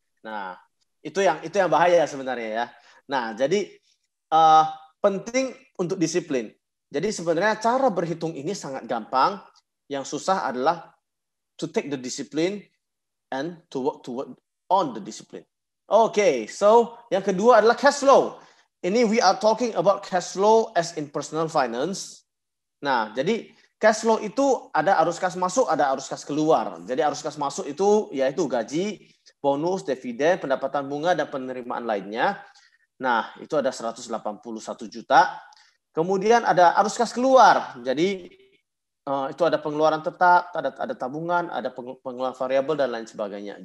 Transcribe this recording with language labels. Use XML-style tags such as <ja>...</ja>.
<id>Nah, itu yang bahaya sebenarnya ya. Nah, jadi penting untuk disiplin. Jadi sebenarnya cara berhitung ini sangat gampang. Yang susah adalah</id> <en>to take the discipline</en> <id>and to work on the discipline. Okay, so yang kedua adalah cash flow. Ini</id> <en>we are talking about cash flow as in personal finance.</en> <id>Nah, jadi cash flow itu ada arus kas masuk, ada arus kas keluar. Jadi arus kas masuk itu yaitu gaji, bonus, dividen, pendapatan bunga, dan penerimaan lainnya. Nah, itu ada 181 juta. Kemudian ada arus kas keluar. Jadi itu ada pengeluaran tetap, ada tabungan, ada pengeluaran variabel, dan lain sebagainya.</id>